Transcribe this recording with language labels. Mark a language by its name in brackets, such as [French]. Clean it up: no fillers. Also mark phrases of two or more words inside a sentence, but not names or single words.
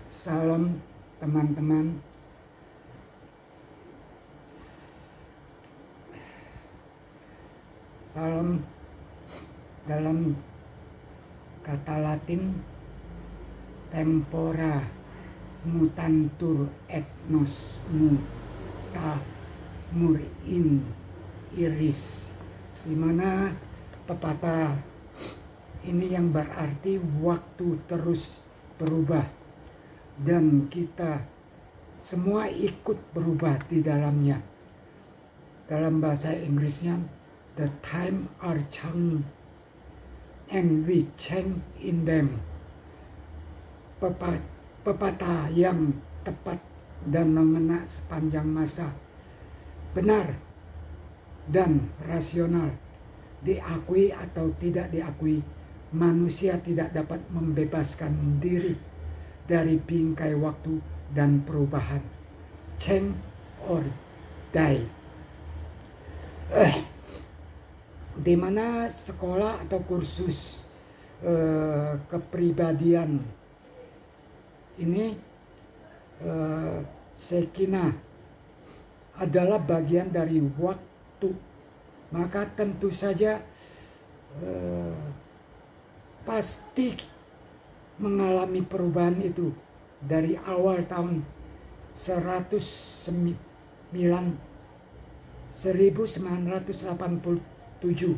[Indonesian] Salam teman-teman. Salam dalam kata Latin [Latin] tempora mutantur et nos mutamur in iris, [Indonesian] dimana pepatah ini yang berarti waktu terus berubah dan kita semua ikut berubah di dalamnya. Dalam bahasa Inggrisnya, [English] the time are changing and we change in them. [Indonesian] Pepatah yang tepat dan mengena sepanjang masa, benar dan rasional, diakui atau tidak diakui, manusia tidak dapat membebaskan diri dari bingkai waktu dan perubahan. [English] Change or die. [Indonesian] Di mana sekolah atau kursus kepribadian ini Shekinah adalah bagian dari waktu, maka tentu saja pasti mengalami perubahan itu dari awal tahun 1987.